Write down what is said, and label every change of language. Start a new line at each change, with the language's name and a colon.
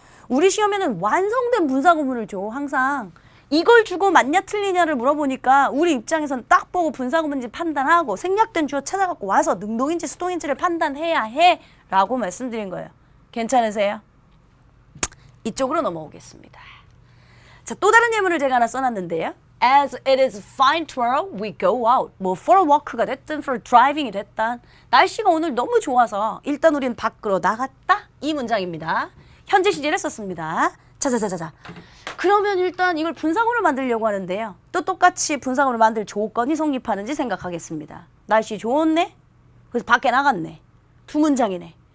Korean: 우리 시험에는 완성된 분사구문을 줘 항상. 이걸 주고 맞냐 틀리냐를 물어보니까 우리 입장에서는 딱 보고 분사구문인지 판단하고 생략된 주어 찾아갖고 와서 능동인지 수동인지를 판단해야 해 라고 말씀드린 거예요. 괜찮으세요? 이쪽으로 넘어오겠습니다. 자, 또 다른 예문을 제가 하나 써놨는데요.
English: As it is fine tomorrow, we go out.
Korean: 뭐
English: for a walk
Korean: 가 됐든
English: for driving
Korean: 이 됐든 날씨가 오늘 너무 좋아서 일단 우린 밖으로 나갔다. 이 문장입니다. 현재 시제를 썼습니다. 자자자자자. 그러면 일단 이걸 분사구문을 만들려고 하는데요. 또 똑같이 분사구문을 만들 조건이 성립하는지 생각하겠습니다. 날씨 좋았네? 그래서 밖에 나갔네. 두 문장이네.